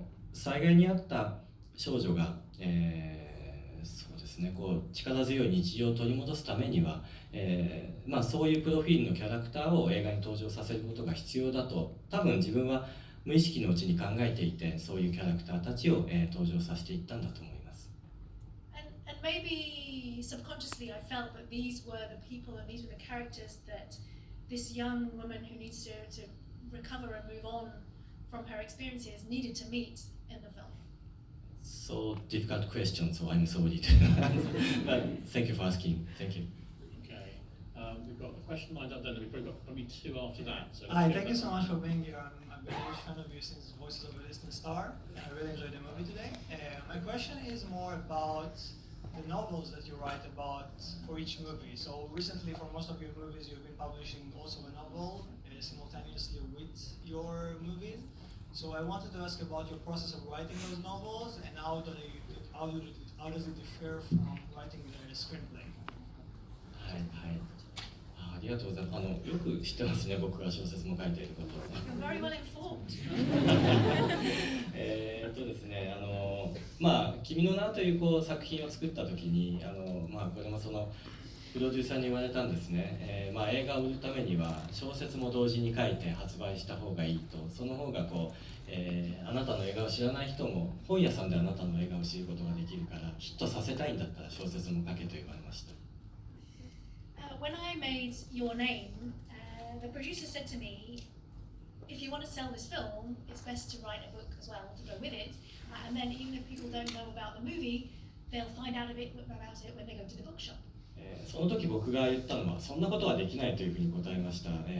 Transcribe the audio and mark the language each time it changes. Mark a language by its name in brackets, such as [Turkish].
[Japanese] 災害に遭った少女が、そうですね、力強い日常を取り戻すためには、そういうプロフィールのキャラクターを映画に登場させることが必要だと多分自分は無意識のうちに考えていて、そういうキャラクターたちを、登場させていったんだと思います。 [English] And maybe subconsciously I felt that these were the people and these were the characters that this young woman who needs to recover and move on from her experiences needed to meet in the film. So difficult question, so I'm sorry. But thank you for asking. Thank you. Okay, we've got a question lined up then, and we've probably got probably two after that. So Hi, thank you so much for being here. I've been a huge fan of you since Voices of a Distant Star, and I really enjoyed the movie today. My question is more about the novels that you write about for each movie. So recently, for most of your movies, you've been publishing also a novel simultaneously with your movies. So I wanted to ask about your process of writing those novels and how does it differ from writing the screenplay? [Japanese] はいはい。ありがとうございます。よく知ってますね、僕が小説も書いていること。 [English] You're very well informed. [Japanese] ですね、君の名という作品を作った時にこれもそのプロデューサーに言われたんですね。映画を売るためには小説も同時に書いて発売した方がいいと、その方があなたの映画を知らない人も本屋さんであなたの映画を知ることができるからヒットさせたいんだったら小説も書けと言われました。 [English] When I made Your Name, the producer said to me, if you want to sell this film, it's best to write a book as well to go with it. And then even if people don't know about the movie, they'll find out about it when they go to the bookshop. [Japanese] その時僕が言ったのはそんなことはできないというふうに答えました。